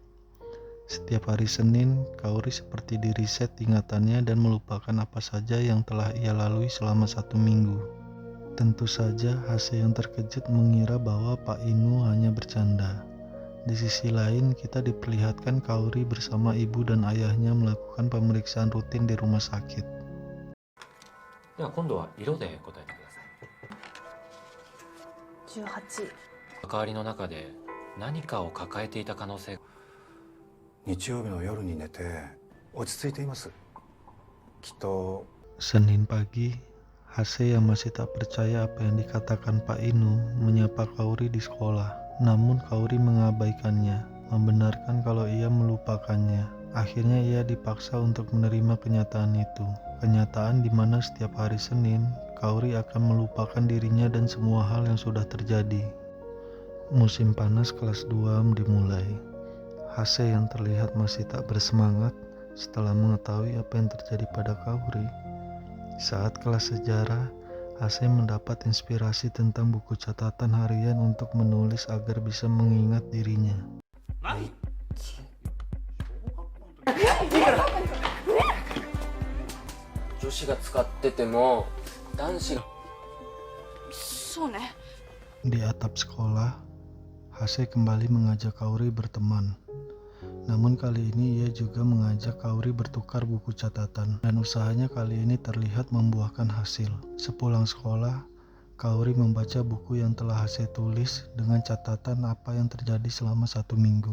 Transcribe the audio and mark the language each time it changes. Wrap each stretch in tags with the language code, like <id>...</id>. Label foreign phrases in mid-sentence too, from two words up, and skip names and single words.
<id>Setiap hari Senin, Kaori seperti di-reset ingatannya dan melupakan apa saja yang telah ia lalui selama 1 minggu. Tentu saja Hase yang terkejut mengira bahwa Pak Inu hanya bercanda. Di sisi lain, kita diperlihatkan Kaori bersama ibu dan ayahnya melakukan pemeriksaan rutin di rumah sakit.</id> <ja>では今度は色で答えてください。 18。関わりの中で何かを抱えていた可能性。日曜日の夜に寝て落ち着いています。きっと</ja> <id>Senin pagi, Hase yang masih tak percaya apa yang dikatakan Pak Inu menyapa Kaori di sekolah. Namun Kaori mengabaikannya, membenarkan kalau ia melupakannya. Akhirnya ia dipaksa untuk menerima kenyataan itu. Kenyataan di mana setiap hari Senin, Kaori akan melupakan dirinya dan semua hal yang sudah terjadi. Musim panas kelas 2 dimulai. Hase yang terlihat masih tak bersemangat setelah mengetahui apa yang terjadi pada Kaori. Saat kelas sejarah, Hase mendapat inspirasi tentang buku catatan harian untuk menulis agar bisa mengingat dirinya.</id> <ja>女子が使ってても男子が。そうね。</ja> <id>Di atap sekolah, Hase kembali mengajak Kaori berteman. Namun kali ini ia juga mengajak Kaori bertukar buku catatan, dan usahanya kali ini terlihat membuahkan hasil. Sepulang sekolah, Kaori membaca buku yang telah Hase tulis dengan catatan apa yang terjadi selama 1 minggu.</id>